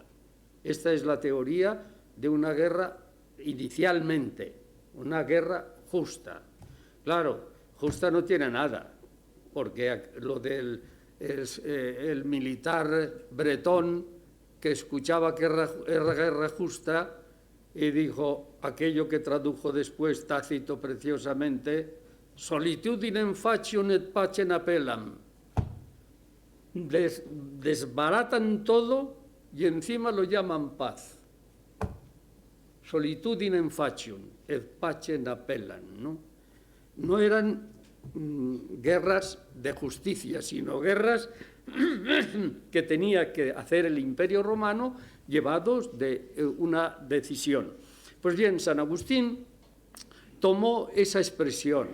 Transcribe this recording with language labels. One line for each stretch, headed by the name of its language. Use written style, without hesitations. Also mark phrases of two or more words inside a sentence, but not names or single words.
Spanish: Esta es la teoría de una guerra inicialmente, una guerra justa. Claro, justa no tiene nada, porque lo del el militar bretón que escuchaba que era guerra justa y dijo aquello que tradujo después Tácito preciosamente:
Latin: solitudinem facium et pacem appellam.
Spanish: Desbaratan todo y encima lo llaman paz.
Latin: Solitudinem facium et pacem appellam,
Spanish: ¿no? No eran guerras de justicia, sino guerras que tenía que hacer el Imperio Romano llevados de una decisión. Pues bien, San Agustín tomó esa expresión.